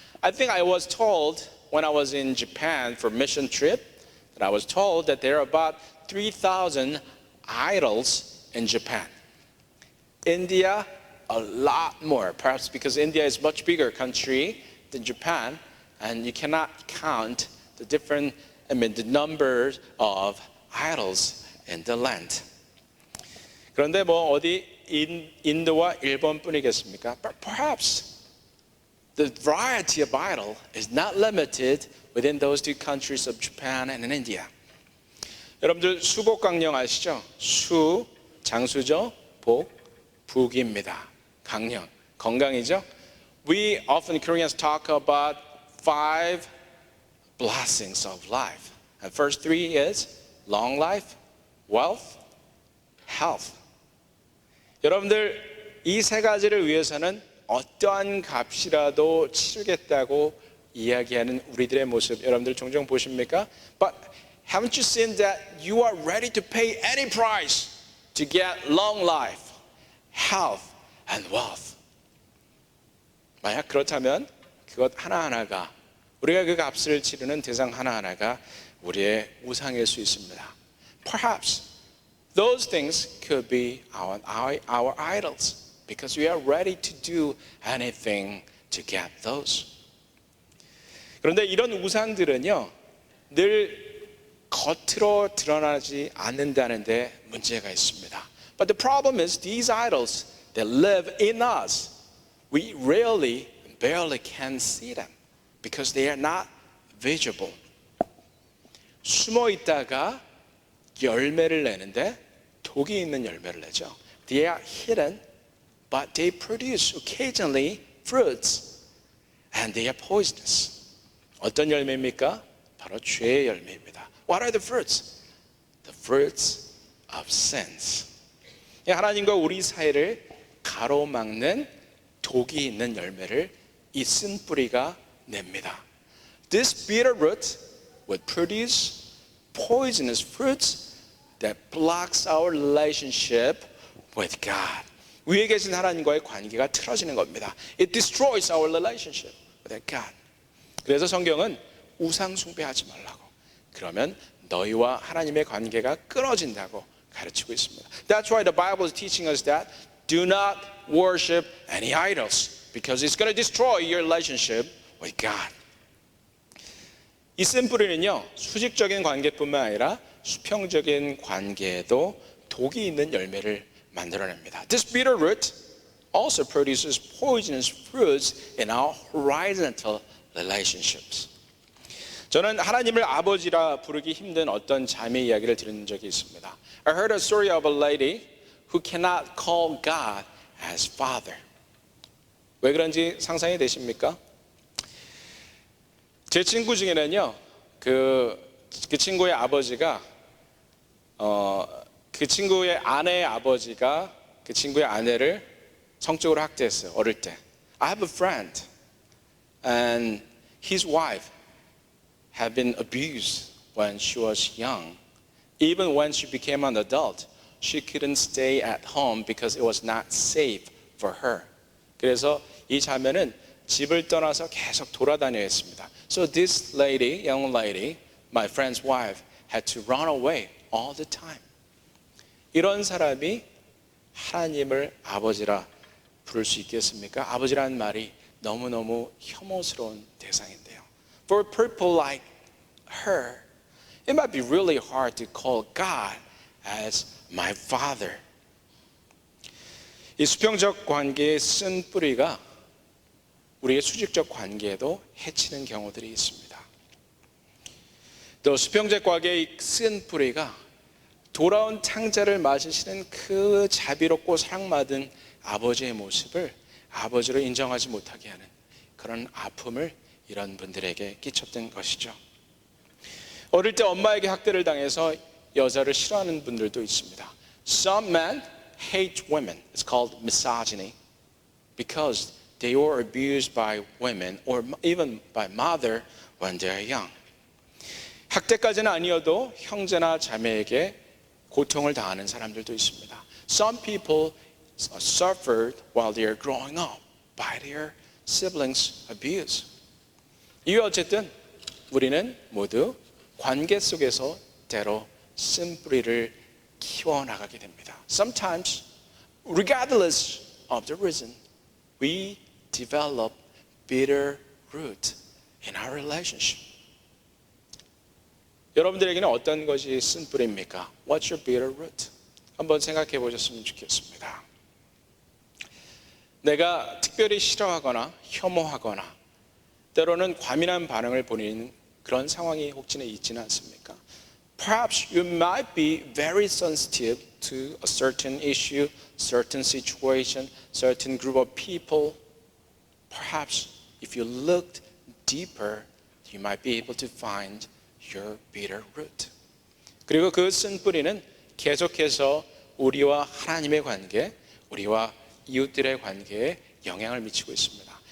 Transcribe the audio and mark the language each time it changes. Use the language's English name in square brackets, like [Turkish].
[English] I think I was told when I was in Japan for mission trip that I was told that there are about 3,000 idols in Japan. India, a lot more, perhaps because India is a much bigger country than Japan, and you cannot count the numbers of idols in the land. [Korean] 그런데 뭐 어디 인도와 일본뿐이겠습니까? [English] But perhaps the variety of idol is not limited within those two countries of Japan and India. [Korean] 여러분들 수복강령 아시죠? 수, 장수죠? 복, 북입니다. 강령, 건강이죠? [English] We often Koreans talk about 5 blessings of life. And first 3 is long life, wealth, health. [Korean] 여러분들 이 3가지를 위해서는 어떠한 값이라도 치르겠다고 이야기하는 우리들의 모습 여러분들 종종 보십니까? [English] But haven't you seen that you are ready to pay any price to get long life, health, and wealth? [Korean] 만약 그렇다면 그것 하나하나가 우리가 그 값을 치르는 대상 하나하나가 우리의 우상일 수 있습니다. [English] Perhaps those things could be our idols because we are ready to do anything to get those. [Korean] 그런데 이런 우상들은요, 늘 겉으로 드러나지 않는다는데 문제가 있습니다. [English] But the problem is these idols that live in us, we rarely, barely can see them because they are not visible. [Korean] 숨어 있다가 열매를 내는데 독이 있는 열매를 내죠. [English] They are hidden, but they produce occasionally fruits, and they are poisonous. [Korean] 어떤 열매입니까? 바로 죄의 열매입니다. [English] What are the fruits? The fruits of sins. [Korean] 하나님과 우리 사이를 가로막는 독이 있는 열매를 이 쓴뿌리가 냅니다. [English] This bitter root would produce poisonous fruits that blocks our relationship with God. [Korean] 위에 계신 하나님과의 관계가 틀어지는 겁니다. [English] It destroys our relationship with God. [Korean] 그래서 성경은 우상 숭배하지 말라고, 그러면 너희와 하나님의 관계가 끊어진다고 가르치고 있습니다. [English] That's why the Bible is teaching us that do not worship any idols because it's going to destroy your relationship with God. [Korean] 이 쓴뿌리는요, 수직적인 관계뿐만 아니라 수평적인 관계에도 독이 있는 열매를 만들어냅니다. [English] This bitter root also produces poisonous fruits in our horizontal relationships. [Korean] 저는 하나님을 아버지라 부르기 힘든 어떤 자매 이야기를 들은 적이 있습니다. [English] I heard a story of a lady who cannot call God as Father. [Korean] 왜 그런지 상상이 되십니까? 제 친구 중에는요, 그 친구의 아버지가 그 친구의 아내의 아버지가 그 친구의 아내를 성적으로 학대했어요. 어릴 때. [English] I have a friend and his wife had been abused when she was young. Even when she became an adult, she couldn't stay at home because it was not safe for her. [Korean] 그래서 이 자매는 집을 떠나서 계속 돌아다녀야 했습니다. [English] So this lady, young lady, my friend's wife, had to run away all the time. [Korean] 이런 사람이 하나님을 아버지라 부를 수 있겠습니까? 아버지라는 말이 너무너무 혐오스러운 대상인데요. [English] For people like her, it might be really hard to call God as my father. [Korean] 이 수평적 관계의 쓴 뿌리가 우리의 수직적 관계에도 해치는 경우들이 있습니다. 또 수평적 관계의 쓴 뿌리가 돌아온 창자를 맞으시는 그 자비롭고 사랑받은 아버지의 모습을 아버지로 인정하지 못하게 하는 그런 아픔을 이런 분들에게 끼쳤던 것이죠. 어릴 때 엄마에게 학대를 당해서 여자를 싫어하는 분들도 있습니다. [English] Some men hate women. It's called misogyny because they were abused by women or even by mother when they are young. [Korean] 학대까지는 아니어도 형제나 자매에게 고통을 당하는 사람들도 있습니다. [English] Some people suffered while they are growing up by their siblings' abuse. [Korean] 이게 어쨌든 우리는 모두 관계 속에서 때로 쓴뿌리를 키워나가게 됩니다. [English] Sometimes, regardless of the reason, we develop bitter root in our relationship. [Korean] 여러분들에게는 어떤 것이 쓴뿌리입니까? [English] What's your bitter root? [Korean] 한번 생각해 보셨으면 좋겠습니다. 내가 특별히 싫어하거나 혐오하거나 때로는 과민한 반응을 보이는 그런 상황이 혹시나 있지는 않습니까? [English] Perhaps you might be very sensitive to a certain issue, certain situation, certain group of people. Perhaps if you looked deeper, you might be able to find your bitter root. [Korean] 그리고 그 쓴뿌리는 계속해서 우리와 하나님의 관계, 우리와 이웃들의 관계에 영향을 미치고 있습니다.